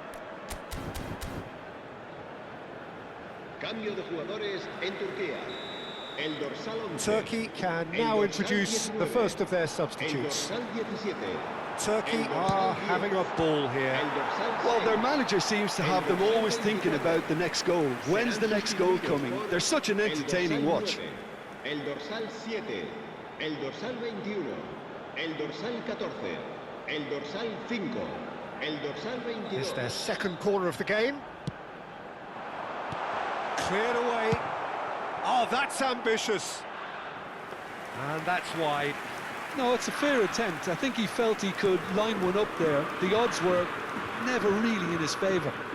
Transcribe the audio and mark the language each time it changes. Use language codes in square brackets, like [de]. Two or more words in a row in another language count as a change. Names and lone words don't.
[es] Cambio de jugadores en Turquía. [en] Turkey can now introduce the first of their substitutes. Turkey are having a ball here. Well, their manager seems to have them always thinking about the next goal. When's the next goal coming? They're such an entertaining watch. [es] El dorsal 7, el dorsal 21, el dorsal 14, el dorsal 5, el dorsal 22. [en] It's their second corner of the game. Cleared away. Oh, that's ambitious. And that's wide. No, it's a fair attempt. I think he felt he could line one up there. The odds were never really in his favour.